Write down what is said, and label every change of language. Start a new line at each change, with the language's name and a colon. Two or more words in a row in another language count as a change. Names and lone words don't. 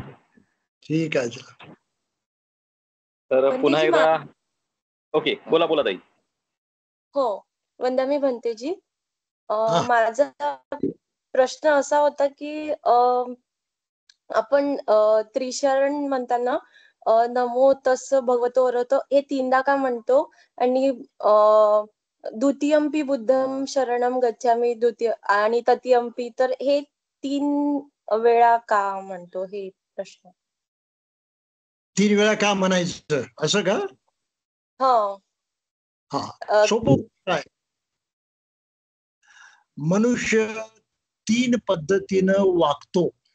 Marathi: ठीक आहे, चला. तर पुन्हा बंधूजी, एकदा ओके, बोला बोला ताई. हो, वंदमी भंतेजी. हा. माझा प्रश्न असा होता की आपण त्रिशरण म्हणताना
Pali: नमो तस् भगवतो अरहतो
Marathi: हे 3दा का म्हणतो, आणि
Pali: द्वितीयंपी बुद्धम शरणम गच्छामी
Marathi: द्वितीय आणि तृतीयंपी तर हे 3 वेळा का म्हणतो, हे प्रश्न. 3 वेळा का म्हणायचं असं का? हो. हा, सोपं काय. मनुष्य 3 पद्धतीनं वागतो.